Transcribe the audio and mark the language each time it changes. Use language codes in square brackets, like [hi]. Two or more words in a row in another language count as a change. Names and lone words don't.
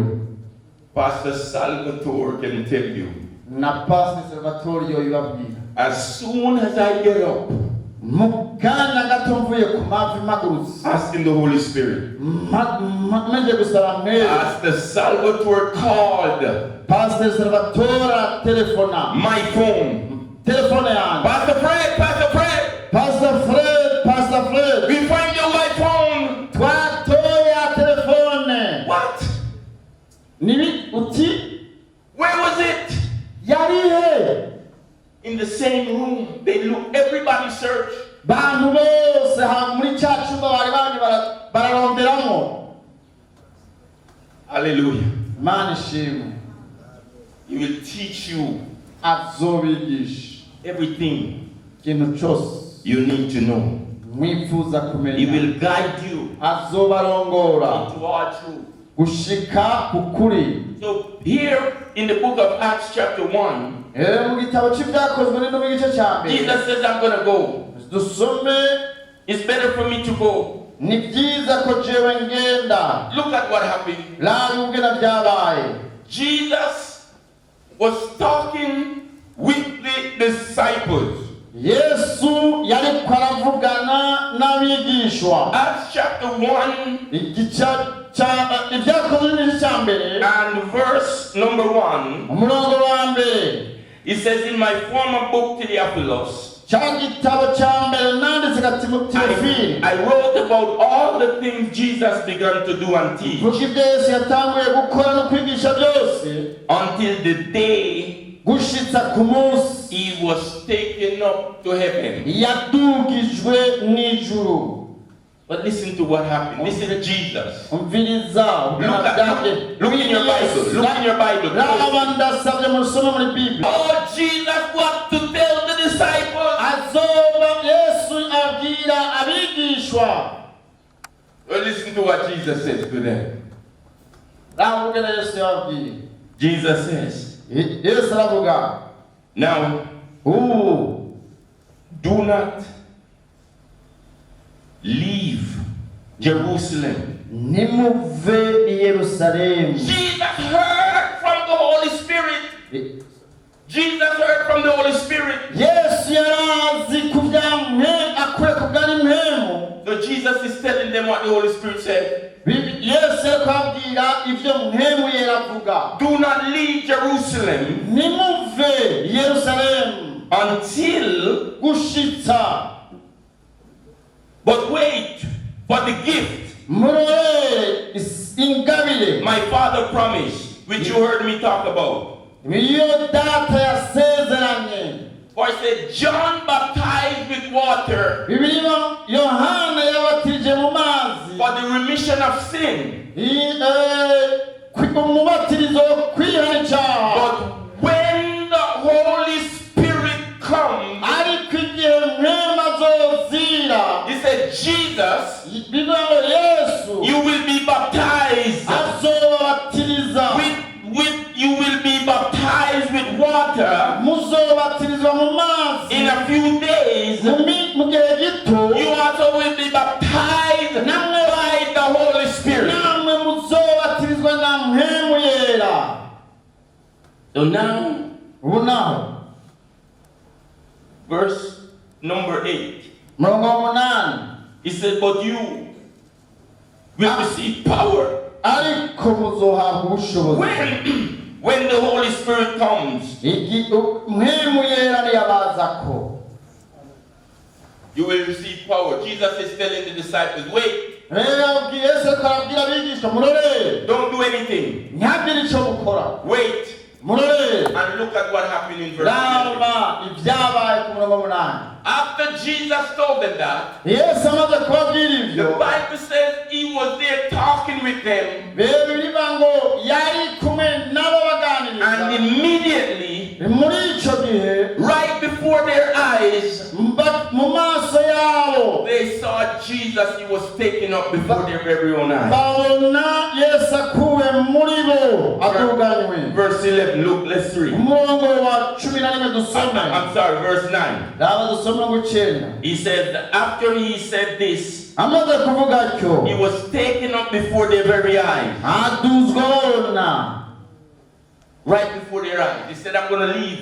[en] Pastor Salvatore can tell you. [rn] Na Pastor Salvatore yibabwira. [en] As soon as I get up, [rn] Mukanya gato mvuye ku mavi magurutse. [en] asking the Holy Spirit. [rn] Maze gusaba mpemu. [en] Pastor Salvatore called [rn] Pastor Salvatore telefona. [en] my phone. [rn] Telefone yanjye. [en] Pastor Fred. Pastor Fred. We find your wife's phone. [rn] Twatoya telefone. [en] What? [rn] Nibi uti [en] Where was it? [rn] yarihe. [en] In the same room. They look, everybody search. [rn] Bantu bose ha muri cya cyumba bari bandi bararonderamo. [en] Hallelujah. [rn] Mana ishimwe. [en] He will teach you [rn] Azobigisha [en] everything [rn] ikintu cyose [en] you need to know. [rn] mwifuza [en] He [rn] kumenya [en] will guide you [rn] azobarongora [en] into all truth. [rn] gushika ku kuri. [en] So here in the book of Acts chapter 1, [rn] Mu gitabo cy'ibyakozwe n'ino mu gice cya mbere [en] Jesus says, I'm going to go. [rn] dusome [en] It's better for me to go. [rn] ni byiza ko jewe ngenda. [en] Look at what happened. [rn] Raba ubwira byabaye. [en] Jesus was talking with the disciples. [rn] Yesu yari kwaravugana n'abigishwa. [en] Acts chapter 1 [rn] ibyakozwe n'igice cya mbere [en] and verse number 1. [rn] umurongo wa mbere. [en] It says, in my former book Theophilus, [rn] cya gitabo cya mbere nanditse ka Timoteyo, [en] I wrote about all the things Jesus began to do and teach [rn] vuga ibyo Yesu yatanguye gukora no kwigisha byose [en] until the day [rn] gushitsa ku munsi [en] he was taken up to heaven. [rn] yadugijwe n'ijuru. [en] But listen to what happened. Listen to Jesus. [rn] umviriza [en] Look in your Bible. Look in your Bible. [rn] raba ndasabye musome muri Bible. [en] Oh, Jesus what to tell the disciples. [rn] azoba Yesu abwira abigishwa. [en] Well, listen to what Jesus says to them. [rn] raba ubwira Yesu yababwiye. [en] Jesus says, [rn] Yesu aravuga, [en] now, do not leave Jerusalem. [rn] nimuve i Yerusalemu. [en] Jesus heard from the Holy Spirit. Jesus heard from the Holy Spirit. [rn] Yesu yarazi kubyamwe akure kubwari mpemu. [en] So Jesus is telling them what the Holy Spirit said. [rn] Yesu yakabwira ibyo mpemu yeravuga. [en] Do not leave Jerusalem [rn] nimuve i Yerusalemu [en] until, [rn] gushitsa, [en] but wait for the gift [rn] murore ingabire [en] my Father promised, which you heard me talk about. [rn] iyo data yasezeranye. [en] For he said, John baptized with water [rn] Bibiliya Yohana yabatije mu mazi [en] for the remission of sin. [rn] umubatizo kwihana icyaha. [en] But when the Holy Spirit comes, [rn] ariko igihe mpemu azozira, [en] he said, Jesus, [rn] bivuga ngo Yesu [en] you will be baptized [rn] azobatiriza [en] you will be baptized with water. [rn] muzobatirizwa mu mazi [en] In a few days, [rn] mu gihe gito. [en] you also will be baptized by the Holy Spirit. [rn] namwe muzobatirizwa na mpemu yera. [en] So now, [rn] ubu naho [en] verse number 8. [rn] murongo w'umunani. [en] He said, but you will receive power [rn] ariko muzohabwa ubushobozi [en] when the Holy Spirit comes. [rn] mpemu yera niyabazako. [en] You will receive power. Jesus is telling the disciples, wait, [rn] rero Yesu arabwira abigishwa, murore [en] don't do anything. [rn] ntihagire icyo mukora, [en] Wait [rn] murore. [en] and look at what happened in verse 11. [rn] raba ibyabaye ku murongo w'umunani. [en] After Jesus told them that, [rn] Yesu amaze kubabwira [en] the [rn] ibyo, [en] Bible says he was there talking with them, [rn] bivuga ngo yari kumwe nabo [en] and [rn] baganiriza. [en] immediately, [rn] muri icyo gihe [en] right before their eyes, [rn] mu maso yabo [en] they saw Jesus. He was taken up before their very own eyes. [rn] babona Yesu akuwe muri bo atunganywe. [en] Verse 11, look, let's read. [rn] umurongo wa 11 dusome. [en] I'm sorry, verse 9. [rn] raba dusome ngo 9. [en] He said, after he said this, [rn] amaze kuvuga atyo, [en] he was taken up before their very eyes. [rn] aduzwa babona. [en] Right before their eyes. He said, I'm going to leave.